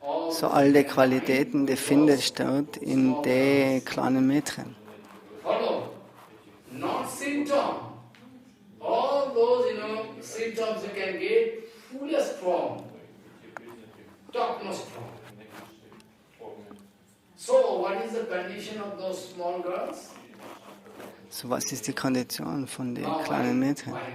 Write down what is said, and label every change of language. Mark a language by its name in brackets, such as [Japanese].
[German] So all die Qualitäten, die findest du dort in den kleinen Mädchen. [English] Not symptom. All those, symptoms you can get, fullest form. Topmost form. So, what is the condition of those small girls? [German] So, was ist die Kondition von den kleinen Mädchen?